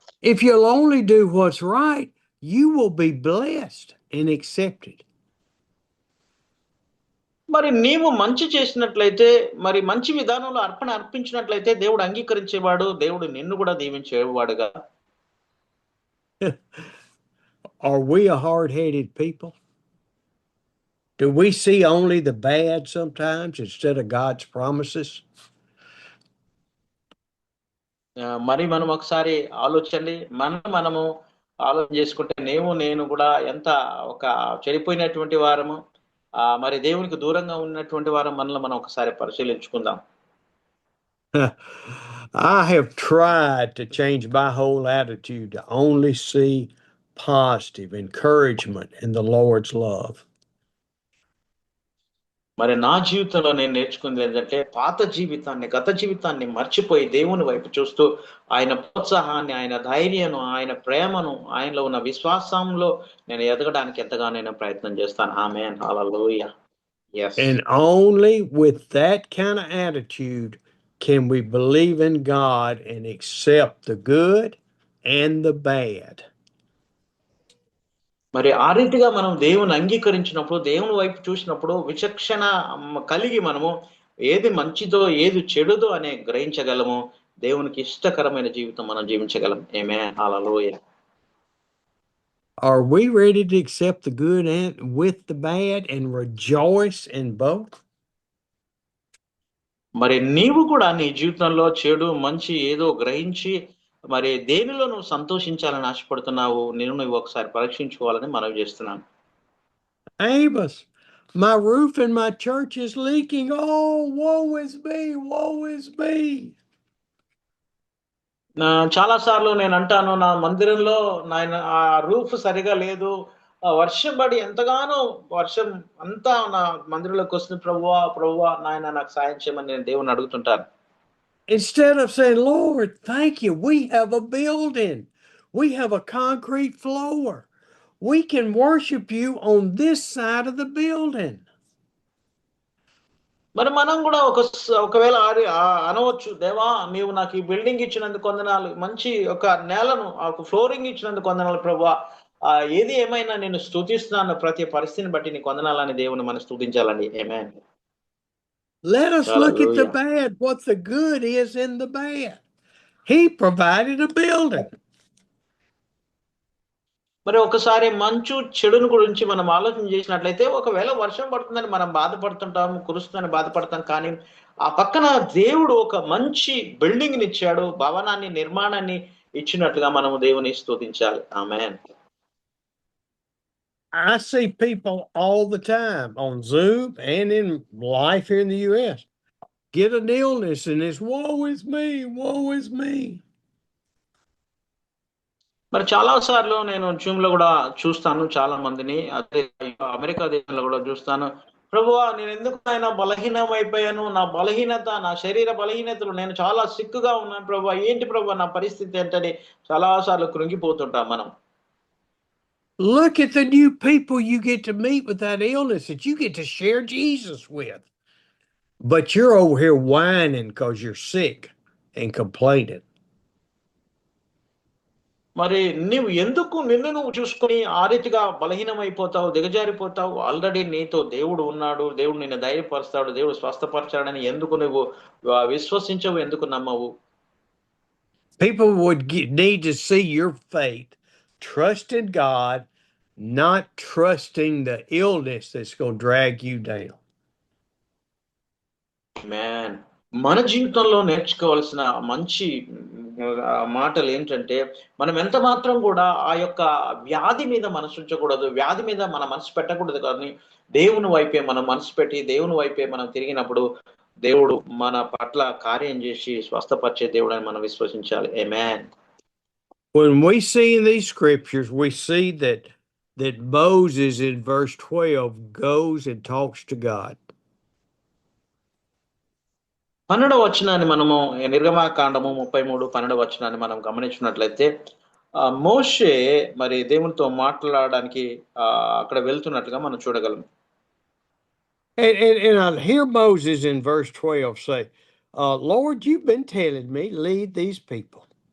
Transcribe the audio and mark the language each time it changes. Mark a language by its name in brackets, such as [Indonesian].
[English] If you'll only do what's right, you will be blessed and accepted. [Telugu] మరి నీవు మంచి చేసినట్లయితే మరి మంచి విధానంలో అర్పణ అర్పించినట్లయితే దేవుడు అంగీకరించేవాడు, దేవుడు నిన్ను కూడా దీవించేవాడుగా. [English] Are we a hard-headed people? Do we see only the bad sometimes instead of God's promises? [Telugu] మరి మనం ఒకసారి ఆలోచండి, మనము ఆలోచన చేసుకుంటే నేను కూడా ఎంత ఒక చెడిపోయినటువంటి వారము, మరి దేవునికి దూరంగా ఉన్నటువంటి వారం మనల్ని మనం ఒకసారి పరిశీలించుకుందాం. [English] I have tried to change my whole attitude to only see positive encouragement in the Lord's love. [Telugu] మరి నా జీవితంలో నేను నేర్చుకుంది ఏంటంటే గత జీవితాన్ని మర్చిపోయి దేవుని వైపు చూస్తూ ఆయన ప్రోత్సాహాన్ని, ఆయన ధైర్యను, ఆయన ప్రేమను, ఆయనలో ఉన్న విశ్వాసంలో నేను ఎదగడానికి ఎంతగానో నేను ప్రయత్నం చేస్తాను. ఆమేన్, హల్లెలూయా. [English] Yes. And only with that kind of attitude can we believe in God and accept the good and the bad. [Telugu] మరి ఆ రీతిగా మనం దేవుని అంగీకరించినప్పుడు, దేవుని వైపు చూసినప్పుడు విచక్షణ కలిగి మనము ఏది మంచిదో ఏది చెడుదో అనే గ్రహించగలము. దేవునికి ఇష్టకరమైన జీవితం మనం జీవించగలం. ఆమేన్, హల్లెలూయా. [English] Are we ready to accept the good and with the bad and rejoice in both? [Telugu] మరి నీవు కూడా నీ జీవితంలో చెడు మంచి ఏదో గ్రహించి మరి దేనిలో నువ్వు సంతోషించాలని ఆశపడుతున్నావు, నువ్వు ఒకసారి పరీక్షించుకోవాలని మనవి చేస్తున్నాను. [English] Amos, my roof in my church is leaking. Oh, woe is me, woe is me. [Telugu] చాలా సార్లు నేను అంటాను, నా మందిరంలో ఆ రూఫ్ సరిగా లేదు, వర్షం పడి ఎంతగానో వర్షం అంతా నా మందిరంలోకి వస్తుంది, ప్రభువా నాయన నాకు సాయం చేయమని నేను దేవుని అడుగుతుంటాను. [English] Instead of saying, "Lord, thank you, we have a building, we have a concrete floor, we can worship you on this side of the building." [Telugu] మరి మనం కూడా ఒకవేళ అనవచ్చు, దేవా నీవు నాకు ఈ బిల్డింగ్ ఇచ్చినందుకు వందనాలు, మంచి ఒక నేలను ఒక ఫ్లోరింగ్ ఇచ్చినందుకు వందనాలు ప్రభువా, ఏది ఏమైనా నేను స్తుతిస్తున్నాను, ప్రతి పరిస్థితిని బట్టి నీకు వందనాలని దేవుని మనం స్తుతించాలండి. ఆమేన్. [English] Let us look at the bad, what the good is in the bad. He provided a building. [Telugu] మరి ఒకసారి మంచు చెడును గురించి మనం ఆలోచన చేసినట్లయితే, ఒకవేళ వర్షం పడుతుందని మనం బాధపడుతుంటాం, కురుస్తుందని బాధపడతాం, కానీ ఆ పక్కన దేవుడు ఒక మంచి బిల్డింగ్ ఇచ్చాడు, భవనాన్ని, నిర్మాణాన్ని ఇచ్చినట్లుగా మనము దేవుని స్తుతించాలి. ఆమేన్. [English] I see people all the time on Zoom and in life here in the U.S. get an illness and it's woe is me, woe is me. [Telugu] మరి చాలా సార్లు నేను జూమ్ లో కూడా చూస్తాను చాలా మందిని, అదే అమెరికా దేశంలో కూడా చూస్తాను. ప్రభువా నేను ఎందుకు ఆయన బలహీనం అయిపోయాను, నా బలహీనత, నా శరీర బలహీనతలు, నేను చాలా సిక్కుగా ఉన్నాను ప్రభువా, ఏంటి ప్రభువా నా పరిస్థితి ఏంటని చాలా సార్లు కృంగిపోతుంటాం మనం. [English] Look at the new people you get to meet with that illness that you get to share Jesus with. But you're over here whining because you're sick and complaining. [Telugu] మరి నువ్వు ఎందుకు నిన్ను నువ్వు చూసుకొని ఆ రీతిగా బలహీనమైపోతావు, దిగజారిపోతావు? ఆల్రెడీ నీతో దేవుడు ఉన్నాడు, దేవుడు నిన్ను ధైర్యపరుస్తాడు, దేవుడు స్వస్థపరచాడని ఎందుకు నువ్వు విశ్వసించవు, ఎందుకు నమ్మవు? [English] People would need to see your faith, trust in God, not trusting the illness that's going to drag you down. [Telugu] Man, మన జీవితంలో నేర్చుకోవాల్సిన మంచి మాటలు ఏంటంటే, మనం ఎంత మాత్రం కూడా ఆ యొక్క వ్యాధి మీద మనసు ఉంచకూడదు, వ్యాధి మీద మన మనసు పెట్టకూడదు. కానీ దేవుని వైపే మనం మనసు పెట్టి దేవుని వైపే మనం తిరిగినప్పుడు దేవుడు మన పట్ల కార్యం చేసి స్వస్థపరిచే దేవుడు అని మనం విశ్వసించాలి. ఆమేన్. [English] When we see in these scriptures, we see that Moses in verse 12 goes and talks to God. [Telugu] 12వ వచనాన్ని మనము నిర్గమాకాండము 33 12వ వచనాన్ని మనం గమనించినట్లయితే, మోషే మరి దేవునితో మాట్లాడడానికి అక్కడ వెళ్తున్నట్లుగా మనం చూడగలం. [English] And I hear Moses in verse 12 say, Lord, you've been telling me, lead these people.